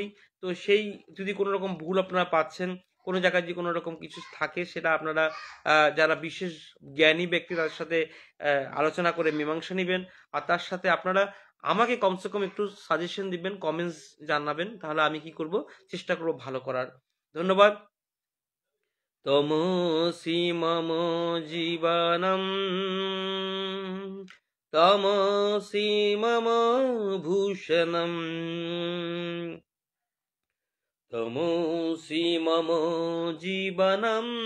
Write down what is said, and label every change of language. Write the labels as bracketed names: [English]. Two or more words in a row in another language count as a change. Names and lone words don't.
[Bangla] তো সেই যদি কোনো রকম ভুল আপনারা পাচ্ছেন, কোনো জায়গায় যদি কোনো রকম কিছু থাকে, সেটা আপনারা যারা বিশেষ জ্ঞানী ব্যক্তি তাদের সাথে আলোচনা করে মীমাংসা নেবেন। আর তার সাথে আপনারা আমাকে [Hindi] कमसे कम [Bangla] একটু সাজেশন দিবেন, কমেন্টস জানাবেন, তাহলে আমি কি করব, চেষ্টা করব ভালো করার। ধন্যবাদ। [Sanskrit] তমসি মম জীবনম, তমসি মম ভূষণম, তমসি মম জীবনম,